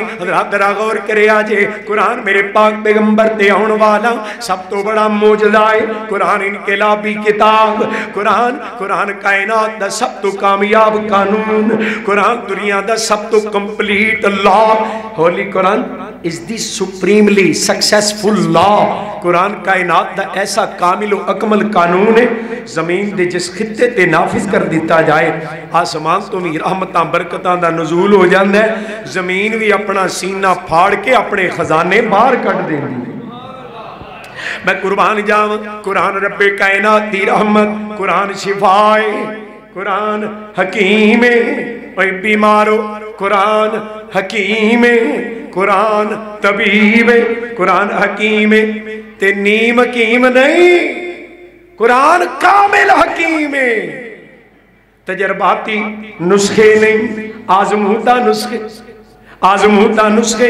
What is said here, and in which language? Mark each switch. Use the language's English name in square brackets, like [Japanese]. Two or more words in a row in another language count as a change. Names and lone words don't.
[Punjabi] حضرات ذرا غور کرے آجے قرآن میرے پاک پیغمبر تے آن والا سب تو بڑا معجزہ ہے، قرآن انقلابی کتاب، قرآن کائنات دا سب تو کامیاب قانون، قرآن دنیا دا سب تو [English] complete law. ہولی قرآن is the supremely successful law۔ [Punjabi] قرآن کائنات دا ایسا کامل و اکمل قانون ہے، زمین دے جس خطے تے نافذ کر دیتا جائے آسمان تو بھی رحمتاں برکتاں دا نزول ہو جاندہ ہے، زمین بھی اپنا سینہ پھاڑ کے اپنے خزانے باہر کٹ دیں دی۔ میں قربان جاؤں، قرآن رب کائنات دی رحمت، قرآن شفائے، قرآن حکیم اے بیمارو، قرآن حکیم، قرآن طبیب، قرآن حکیم تے نیم حکیم نہیں، قرآن کامل حکیم، تجرباتی نسخے نہیں، آزمودہ نسخے۔